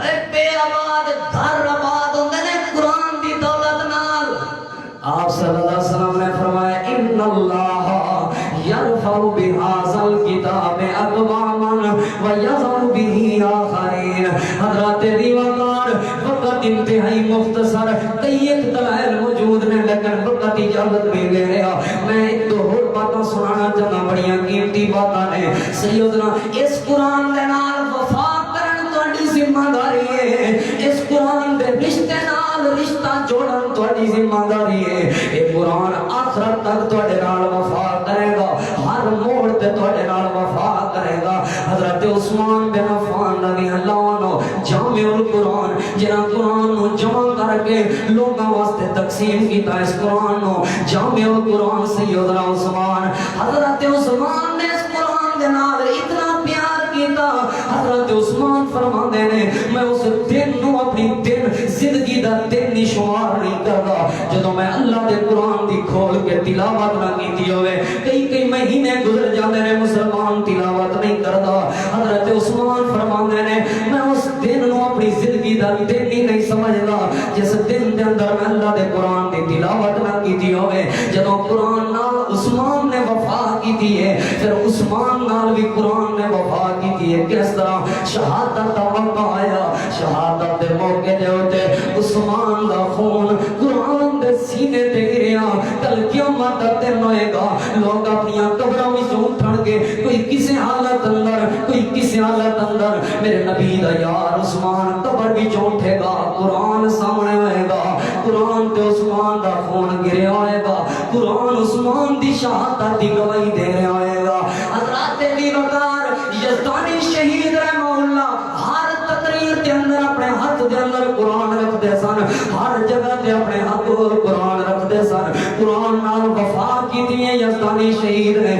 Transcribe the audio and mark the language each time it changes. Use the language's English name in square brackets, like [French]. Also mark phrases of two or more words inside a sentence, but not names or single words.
[Punjabi] اے بے آباد گھر آباد ہوندے نے قرآن دی دولت نال. آپ صلی اللہ علیہ وسلم نے فرمایا [Arabic] ان اللہ یرفع بہذا الکتاب اقواما ویضع بہ آخرین. حضرت دیواتار وقت انتہائی مختصر، کئی ایک دلائل موجود نے لیکن وقت اجازت نہیں دے رہا. میں ایک دو اور باتاں سنانا چاہتا، بڑیاں قیمتی باتاں نے. سیدنا اس قرآن دے نال وفا کرن تہاڈی ذمہ داری ہے. اس قرآن دے رشتے نال رشتہ جوڑن تہاڈی ذمہ داری ہے. یہ قرآن آخرت تک تہاڈے نال وفا کرے گا، ہر موڑ تے تہاڈے نال وفا کرے گا. حضرت عثمان بن عفان رضی اللہ عنہ جامع القرآن جنہاں قرآن نو جمع کر کے لوگاں واسطے تقسیم کیتا، اس قرآن نو جامع القرآن سیدنا عثمان. حضرت عثمان نے اس قرآن دے نال اتنا پیار کیتا. حضرت عثمان فرماندے نے میں اس دن نو اپنی دن زندگی دا دن نہیں شمار نہیں کردا جدوں میں اللہ دے قرآن دی کھول کے تلاوت نہ کیتی ہوئے. کئی مہینے گزر جاندے نے مسلمان تلاوت نہیں کردا. حضرت عثمان فرماندے نے میں اس دن نو اپنی زندگی دا دن ہی نہیں سمجھدا جس دن دے اندر میں اللہ دے قرآن دی تلاوت نہ کیتی ہوئے. جدوں قرآن نال عثمان نے وفا کیتی ہے، پھر عثمان نال بھی قرآن نے وفا کیتی ہے. کس طرح شہادت دا موقع آیا، شہادت دے موقع دے اوتے عثمان دا خون قرآن دے سینے تے گریا. کل قیامت دا دن ہوئے گا، لوگ اپنی قبراں وچ اٹھن گے، کوئی کسے حالت اندر کوئی کسے حالت اندر. میرے نبی دا یار عثمان قبر وچ اٹھے گا، قرآن سامنے ہوئے گا، قرآن تے عثمان دا خون گریا ہوئے گا، قرآن عثمان دی شہادت دی گواہی دے رہا ہوئے گا۔ حضرات دی وقار یزدانی شہید رحمہ اللہ ہر تقریر کے اندر اپنے ہاتھ دے اندر قرآن رکھ دے سن، ہر جگہ تے اپنے ہاتھ قرآن رکھ دے سن، قرآن نال وفا کی دیئے یزدانی شہید ہیں۔